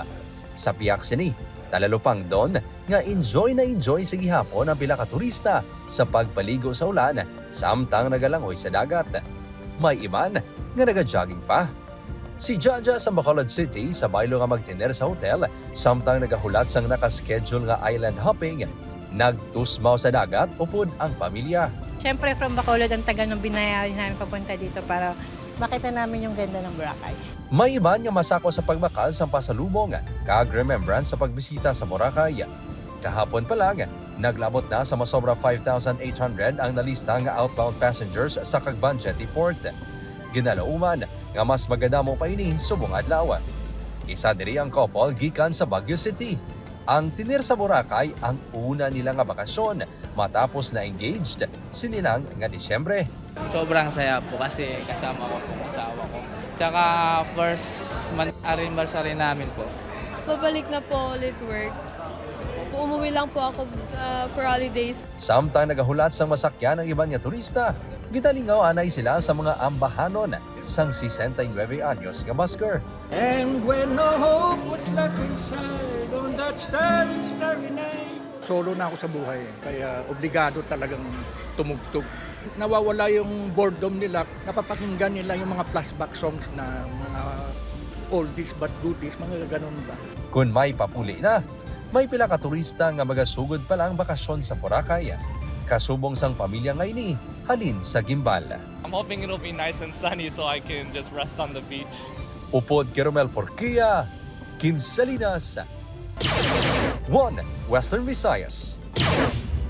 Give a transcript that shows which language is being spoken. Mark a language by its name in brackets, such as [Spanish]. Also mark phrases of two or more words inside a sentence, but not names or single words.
[Hiligaynon] Sa piyak sini, talalupang doon nga enjoy sa gihapon ang pila ka turista sa pagpaligo sa ulan samtang nagalangoy sa dagat. May iban nga naga-jogging pa. Si Jaja sa Bacolod City sa baylo nga magtiner sa hotel samtang nagahulat sang nakaschedule nga [English] island hopping, [Hiligaynon] nagtusmaw sa dagat upod ang pamilya. [Filipino] Siyempre [English] from Bacolod [Filipino] ang tagal ng binayaran namin papunta dito para makita namin yung ganda ng Boracay. [Hiligaynon] May iban nga masako sa pagbakal sa pasalubong kag remembrance sa pagbisita sa Boracay. Kahapon pa lang, naglabot na sa masobra 5,800 ang nalista nga [English] outbound passengers [Hiligaynon] sa Cagban Jetty Port. Ginalauman nga mas magadamo pa ini subong adlaw. Isa diri ang couple gikan sa Baguio City. Ang tinir sa Boracay ang una nila nga bakasyon matapos na engaged sinilang nga Disyembre. [Filipino] Sobrang saya po kasi kasama ko po asawa ko. Tsaka [English] first month anniversary [Filipino] namin po. Babalik na po ulit work. Umuwi lang po ako [English] for holidays. [Hiligaynon] Samtang nagahulat sang masakyan ang iban nga turista, gitalingaw anay sila sa mga ambahanon sang 69 anyos nga basker. [English] And when no hope was left inside on that starry night. [Filipino] Solo na ako sa buhay, kaya obligado talagang tumugtog. Nawawala yung boredom nila, napapakinggan nila yung mga [English] flashback songs [Filipino] na mga [English] oldies but goodies, [Filipino] mga ganun ba. [Hiligaynon] Kung may papuli na, may pila ka turista nga magasugod pa lang bakasyon sa Boracay. Kasubong sang pamilya ngayon halin sa gimbal. [English] I'm hoping it'll be nice and sunny so I can just rest on the beach. [Hiligaynon] Upod kay Romel Porquia, Kim Salinas, 1 Western Visayas.